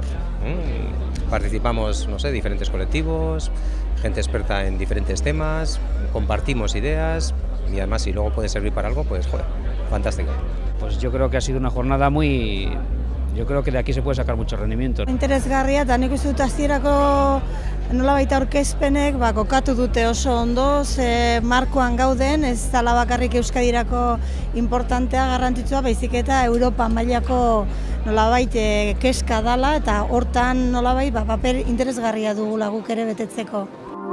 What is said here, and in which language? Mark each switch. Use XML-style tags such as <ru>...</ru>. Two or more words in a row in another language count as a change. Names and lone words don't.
<es>Participamos, no sé, diferentes colectivos, gente experta en diferentes temas, compartimos ideas y además si luego puede servir para algo, pues joder, fantástico. Pues yo creo que ha sido una jornada muy... Yo creo que de aquí se puede sacar mucho rendimiento.</es> <eu>Interesgarria, eta nik uste dut hasierako nolabait aurkezpenek kokatu dute oso ondo, ze markoan gauden, ez dela bakarrik Euskadirako importantea, garrantzitsua, baizik eta Europa mailako nolabait kezka dela eta hortan nolabait paper interesgarria dugula guk ere betetzeko.</eu>